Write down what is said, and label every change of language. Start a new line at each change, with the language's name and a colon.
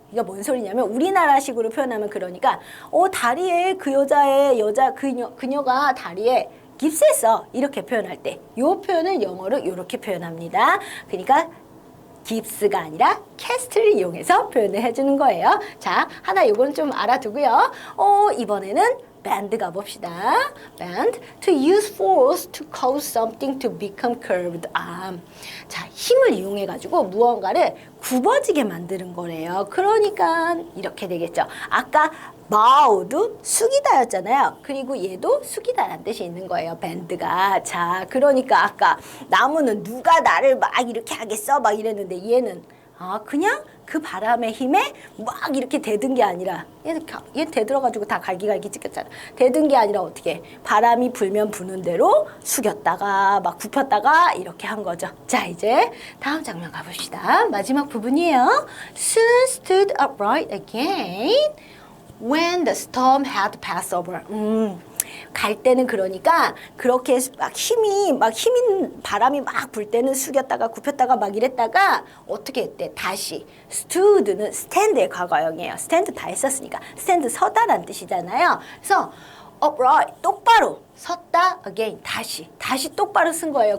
Korean: 이거 뭔 소리냐면 우리나라식으로 표현하면 그러니까 다리에 그 그녀가 다리에 깁스했어. 이렇게 표현할 때 이 표현을 영어로 이렇게 표현합니다. 그러니까 깁스가 아니라 캐스트를 이용해서 표현을 해주는 거예요. 자, 하나 요건 좀 알아두고요. 이번에는 bend 가봅시다.
English: bend, to use force to cause something to become curved.
Korean: 자, 힘을 이용해가지고 무언가를 굽어지게 만드는 거래요. 그러니까 이렇게 되겠죠. 아까 bow도 숙이다였잖아요. 그리고 얘도 숙이다라는 뜻이 있는 거예요. bend가. 자, 그러니까 아까 나무는 누가 나를 막 이렇게 하겠어? 막 이랬는데 얘는 그냥 그 바람의 힘에 막 이렇게 대든 게 아니라 얘 대들어가지고 다 갈기갈기 찍혔잖아. 대든 게 아니라 어떻게 바람이 불면 부는 대로 숙였다가 막 굽혔다가 이렇게 한 거죠. 자, 이제 다음 장면 가봅시다. 마지막 부분이에요.
English: Soon stood upright again when the storm had passed over.
Korean: 갈 때는 그러니까 그렇게 막 힘인 바람이 막 불 때는 숙였다가 굽혔다가 막 이랬다가 어떻게 했대? 다시 stood는 stand의 과거형이에요. stand 다 했었으니까 stand 서다라는 뜻이잖아요. 그래서 upright 똑바로 섰다 again 다시 똑바로 쓴 거예요.